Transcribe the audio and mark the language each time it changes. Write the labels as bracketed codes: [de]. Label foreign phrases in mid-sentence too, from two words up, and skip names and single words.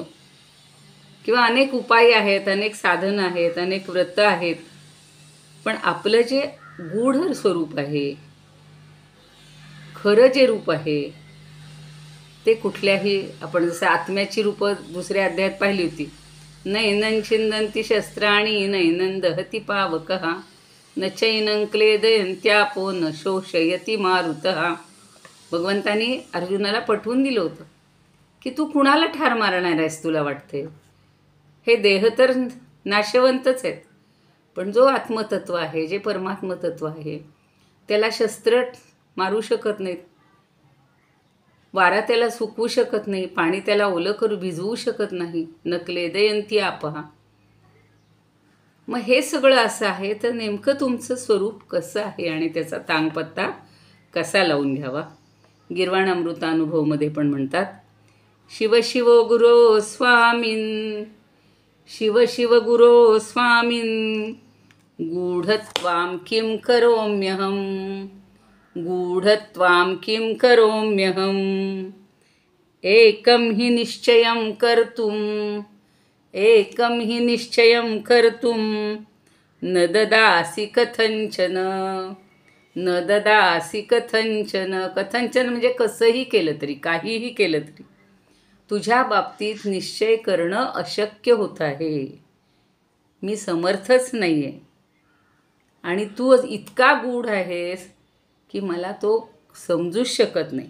[mr] किंवा अनेक उपाय आहेत, अनेक साधनं आहेत, अनेक व्रतं आहेत, पण आपलं जे गूढ स्वरूप आहे, खरं जे रूप आहे ते कुठल्याही, आपण जसं आत्म्याची रूपं दुसऱ्या अध्यायात पाहिली होती. [sa] नैनं छिंदन्ति शस्त्राणि नैनं दहति पावकः न चैनं क्लेदयन्त्यापो न शोषयति मारुतः. [mr] भगवंतानी अर्जुनाला पटवून दिलं होतं की तू कुणाला ठार मारणार आहेस तुला वाटते. हे देह तर नाशवंतच आहेत, पण जो आत्मतत्व आहे, जे परमात्मतत्व आहे, त्याला शस्त्र मारू शकत नाहीत, वारा त्याला सुकवू शकत नाही, पाणी त्याला ओलं करू भिजवू शकत नाही. [sa] नक्लेदयंती आपहा. [mr] मग हे सगळं असं आहे तर नेमकं तुमचं स्वरूप कसं आहे आणि त्याचा तांगपत्ता कसा लावून घ्यावा. गीर्वाण अमृतानुभवमध्ये पण म्हणतात, [sa] शिव शिव गुरो स्वामीन, शिव शिव गुरो स्वामीन, गूढत्वां किं करोम्यहं, गूढत्वां किं करोम्यहं, एकं हि निश्चयं कर्तुम्, एकं हि निश्चयं कर्तुं न ददासि कथंचन, न ददासि कथंचन. [mr] कथंचन म्हणजे कसंही केलं तरी, काहीही केलं तरी तुझ्या बाबतीत निश्चय करणं अशक्य होत आहे. मी समर्थच नाही आहे आणि तू इतका गूढ आहेस की मला तो समजूच शकत नाही.